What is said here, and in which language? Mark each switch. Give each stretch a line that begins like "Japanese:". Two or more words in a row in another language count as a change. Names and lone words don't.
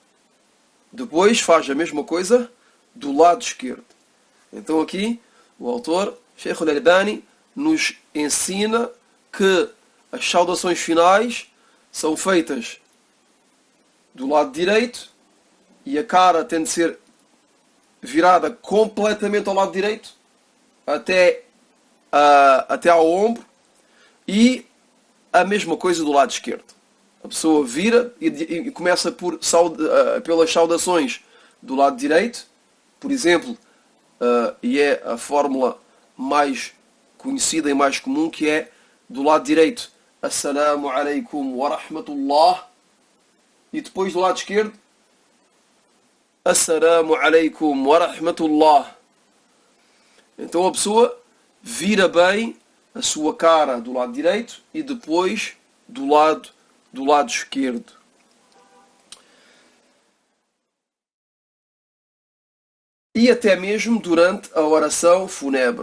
Portuguese: Então aqui o autor, Sheikh Al-Albani, nos ensina que as saudações finais são feitas do lado direito e a cara tem de ser virada completamente ao lado direito até ao ombro, e a mesma coisa do lado esquerdo. A pessoa vira e começa pelas saudações do lado direito, por exemplo, e é a fórmula mais conhecida e mais comum, que é do lado direito:
Arabic: السلام عليكم ورحمة الله,
Portuguese: e depois do lado esquerdo:
Arabic: السلام عليكم ورحمة الله.
Portuguese: Então a pessoa vira bem a sua cara do lado direito e depois do lado esquerdo. E até mesmo durante a oração fúnebre.